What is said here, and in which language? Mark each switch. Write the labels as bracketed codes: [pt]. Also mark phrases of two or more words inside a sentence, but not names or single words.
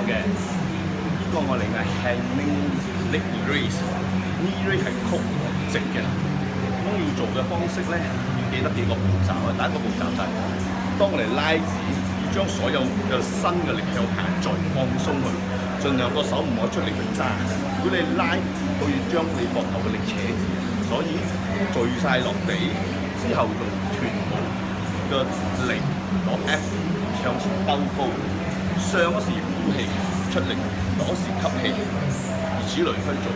[yue] 呢個我哋嘅 [en] hanging leg raise， knee raise [yue] 係曲直嘅。咁要做嘅方式咧，要記得幾個步驟啊。第一個步驟就係當我哋拉指，要將所有嘅身嘅力向下再放鬆佢，盡量個手唔可以出力去揸。如果你拉，佢要將你膊頭嘅力扯住，所以聚晒落地之後用臀部嘅力攞 F 向前兜高，上嗰時呼氣出力，落嗰時吸氣，如此類推做。